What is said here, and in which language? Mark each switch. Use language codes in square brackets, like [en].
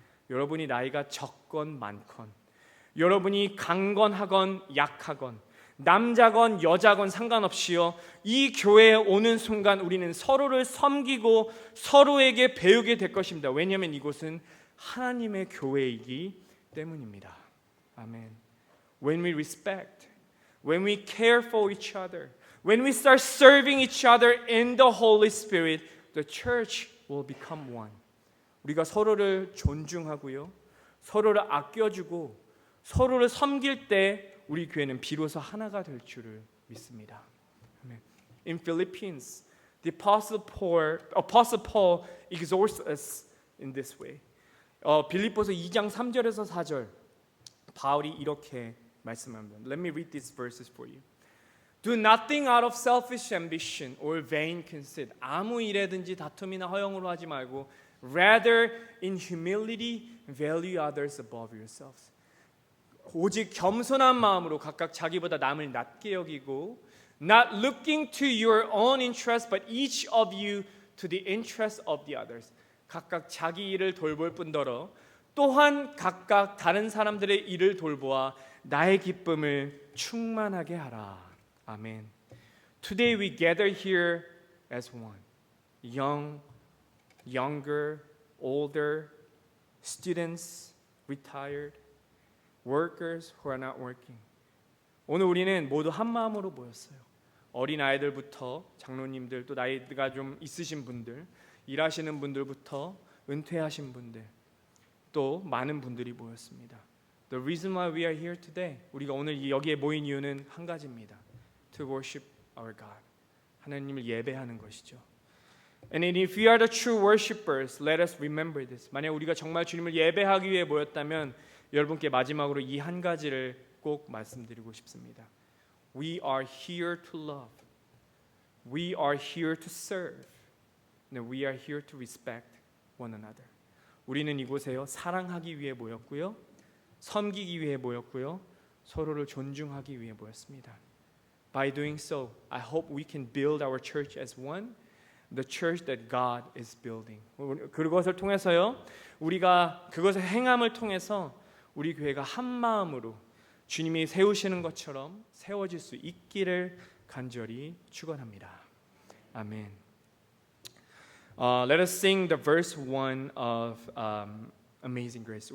[ko] 여러분이 나이가 적건 많건, 여러분이 강건하건 약하건, 남자건 여자건 상관없이요, 이 교회에 오는 순간 우리는 서로를 섬기고 서로에게 배우게 될 것입니다. 왜냐하면 이곳은 하나님의 교회이기 때문입니다. 아멘. [en] When we respect, when we care for each other, when we start serving each other in the Holy Spirit, the church will become one. [ko] 우리가 서로를 존중하고요, 서로를 아껴주고 서로를 섬길 때 우리 교회는 비로소 하나가 될 줄을 믿습니다. 아멘. [en] In Philippians, the Apostle Paul exhorts us in this way. [ko] 빌립보서 2장 3절에서 4절 바울이 이렇게 말씀합니다. [en] Let me read these verses for you. Do nothing out of selfish ambition or vain conceit. [ko] 아무 일에든지 다툼이나 허영으로 하지 말고 [en] rather in humility value others above yourselves. [ko] 오직 겸손한 마음으로 각각 자기보다 남을 낮게 여기고 [en] not looking to your own interest but each of you to the interest of the others. [ko] 각각 자기 일을 돌볼 뿐더러 또한 각각 다른 사람들의 일을 돌보아 나의 기쁨을 충만하게 하라. 아멘. [en] Today we gather here as one. Young, younger, older, students, retired, workers who are not working. [ko] 오늘 우리는 모두 한 마음으로 모였어요. 어린 아이들부터 장로님들, 또 나이가 좀 있으신 분들, 일하시는 분들부터 은퇴하신 분들, 또 많은 분들이 모였습니다. [en] The reason why we are here today, [ko] 우리가 오늘 여기에 모인 이유는 한 가지입니다. [en] To worship our God. [ko] 하나님을 예배하는 것이죠. [en] And if we are the true worshipers, let us remember this. [ko] 만약 우리가 정말 주님을 예배하기 위해 모였다면 여러분께 마지막으로 이 한 가지를 꼭 말씀드리고 싶습니다. [en] We are here to love. We are here to serve. And we are here to respect one another. [ko] 우리는 이곳에요, 사랑하기 위해 모였고요, 섬기기 위해 모였고요, 서로를 존중하기 위해 모였습니다. [en] By doing so, I hope we can build our church as one, the church that God is building. [ko] 그것을 통해서요, 우리가 그것의 행함을 통해서 우리 교회가 한 마음으로 주님이 세우시는 것처럼 세워질 수 있기를 간절히 축원합니다. [en] 아멘. Let us sing the verse 1 of Amazing Grace.